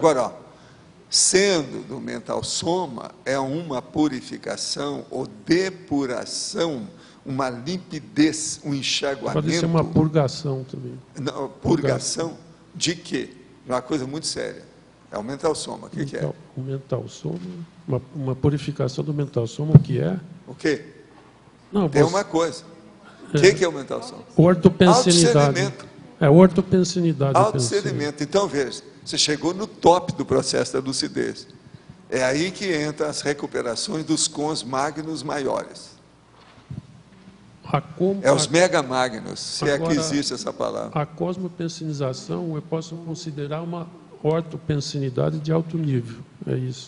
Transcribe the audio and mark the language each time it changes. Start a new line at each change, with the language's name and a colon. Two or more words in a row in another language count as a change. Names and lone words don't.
Portuguese: Agora, ó, sendo do mental soma, é uma purificação ou depuração, uma limpidez, um enxaguamento. pode ser uma purgação também. Não, purgação de quê? É uma coisa muito séria. É o mental soma. O que é? O mental soma, uma purificação do mental soma, o que é? O quê? Não, Tem você- uma coisa. O que é o mental soma? ortopensenidade. Autodiscernimento. Ortopensenidade. Autodiscernimento. Então, veja, você chegou no top do processo da lucidez. É aí que entram as recuperações dos cons magnos maiores. É os mega magnos, se é que existe essa palavra. A cosmopensinização eu posso considerar uma ortopensinidade de alto nível, é isso.